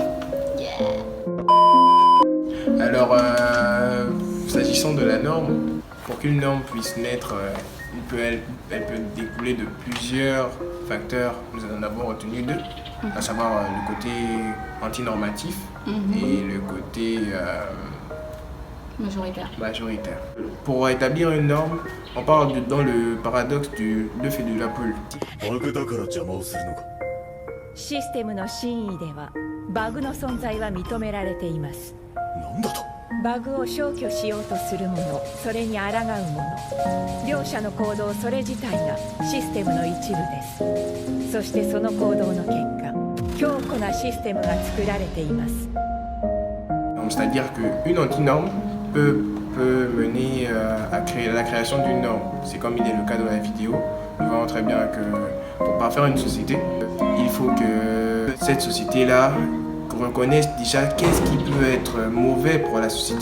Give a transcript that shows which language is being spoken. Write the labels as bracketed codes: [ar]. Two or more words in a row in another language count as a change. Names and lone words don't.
[fr] Alors, s'agissant de la norme, pour qu'une norme puisse naître, elle peut découler de plusieurs facteurs. Nous en avons retenu deux, à savoir le côté antinormatif et le côté majoritaire. Pour établir une norme, on parle dans le paradoxe du l'œuf et de la poule. [ja] システムの真意ではバグの存在は認められています。なんだと？バグを消去しようとする者、それに抗う者、両者の行動それ自体がシステムの一部です。そしてその行動の結果、強固なシステムが作られています。 [fr] C'est-à-dire qu'une antinorme peut mener à la création d'une norme. C'est comme il est le cas de la vidéo. Nous voyons très bien que pour parfaire une société, il faut que cette société-là reconnaisse déjà qu'est-ce qui peut être mauvais pour la société.